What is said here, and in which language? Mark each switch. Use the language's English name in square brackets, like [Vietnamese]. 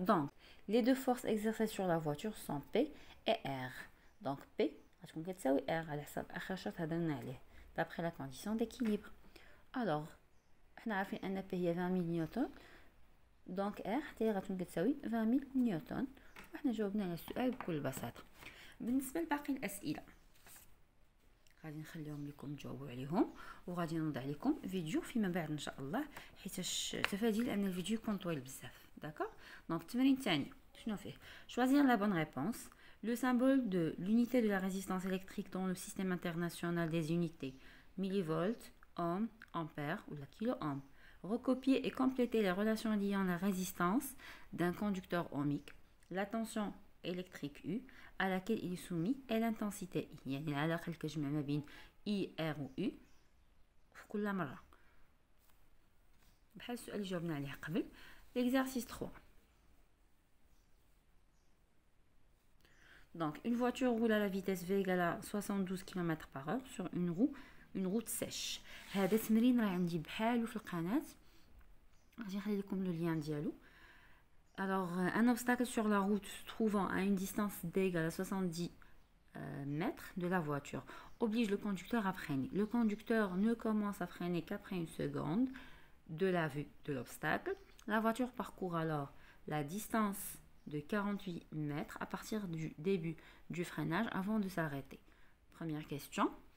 [French] Donc, les deux forces exercées sur la voiture sont P et R. [Arabic] Donc, P غتكون كتساوي R على حساب آخر شرط هضرنا عليه [French] d'après la condition d'équilibre. Alors, [Arabic] حنا عارفين أن P هي 20000 نيوتن، دونك R حتى هي غتكون كتساوي 20000 نيوتن. وحنا جاوبنا على السؤال بكل بساطة. بالنسبة لباقي الأسئلة غادي نخليهم لكم تجاوبوا عليهم، وغادي نوضع لكم فيديو فيما بعد ان شاء الله، حيتاش تفادي لان الفيديو يكون طويل بزاف. داكوغ. دونك التمرين الثاني شنو فيه؟ [French] choisir la bonne réponse. Le symbole de l'unité de la résistance électrique dans le système international des unités millivolts, ohms, ampères ou la kilo-ohm. Recopier et compléter les relations liant la résistance d'un conducteur ohmique, la tension électrique U à laquelle il est soumis et l'intensité I. [Arabic] يعني العلاقة اللي كتجمع ما بين I, R و U في كل مرة، بحال السؤال اللي جاوبنا عليه قبل. [French] L'exercice 3. Donc, une voiture roule à la vitesse V égale à 72 km/h sur une route sèche. [Arabic] هذا التمرين راه عندي بحالو في القناة، غادي نخلي لكم لو لين ديالو. [French] Alors, un obstacle sur la route se trouvant à une distance d égale à 70 mètres de la voiture oblige le conducteur à freiner. Le conducteur ne commence à freiner qu'après une seconde de la vue de l'obstacle. La voiture parcourt alors la distance de 48 mètres à partir du début du freinage avant de s'arrêter. Première question.